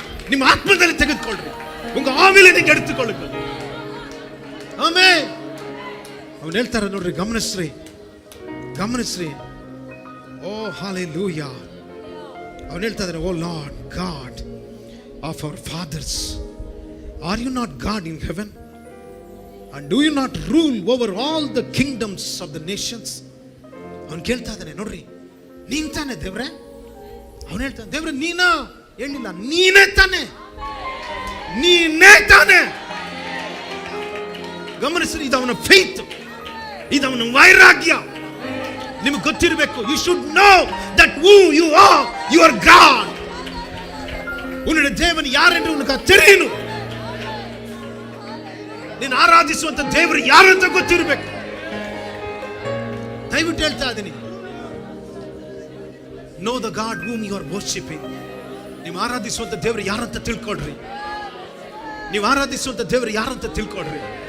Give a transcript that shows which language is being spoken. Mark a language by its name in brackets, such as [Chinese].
[Kannada] ನಿಮ್ಮ ಆತ್ಮದಲ್ಲಿ ತೆಗೆದುಕೊಳ್ರಿ. ಉಂಗ ಆಮೇಲೆ ನಿಂಗೆ ಎಡುತ್ತುಕೊಳ್ಳಿ. ಆಮೇಲೆ ಅವನು ಹೇಳ್ತಾರೆ ನೋಡ್ರಿ, ಗಮನಿಸ್ರಿ. ಓ ಹಲ್ಲೆಲೂಯಾ. ಅವನು ಹೇಳ್ತಾ ಇದ್ದಾರೆ, [English] O Lord God of our fathers, are you not God in heaven? And do you not rule over all the kingdoms of the nations? [Kannada] ಅವನು ಕೇಳ್ತಾ ಇದ್ದಾನೆ ನೋಡ್ರಿ, ನೀನ್ ತಾನೆ ದೇವ್ರೆ? ಅವನು ಹೇಳ್ತಾನೆ, ದೇವ್ರೆ ನೀನಾ? ಹೇಳಿಲ್ಲ, ನೀನೇ ತಾನೆ, ನೀನೇ ತಾನೆ. ಗಮನಿಸ್ರಿ, ಇದು ಅವನ [English] faith, [Kannada] ಇದು ಅವನ ವೈರಾಗ್ಯ. ನಿಮಗೆ ಗೊತ್ತಿರಬೇಕು. [English] You should know that who you are. You are God. [Tamil] ಉನ್ನುடைய தேவன் யார் என்று உனக்கு தெரியணும். [Kannada] ನೀನು ಆರಾಧಿಸುವಂತ ದೇವರು ಯಾರು ಅಂತ ಗೊತ್ತಿರಬೇಕು. ದಯವಿಟ್ಟು ಹೇಳ್ತಾ ಇದ್ದೀನಿ, [English] Know the God whom you are worshiping. [Kannada] ನೀವು ಆರಾಧಿಸುವಂತ ದೇವರು ಯಾರಂತ ತಿಳ್ಕೊಳ್ರಿ. ನೀವು ಆರಾಧಿಸುವಂತ ದೇವರು ಯಾರಂತ ತಿಳ್ಕೊಳ್ರಿ.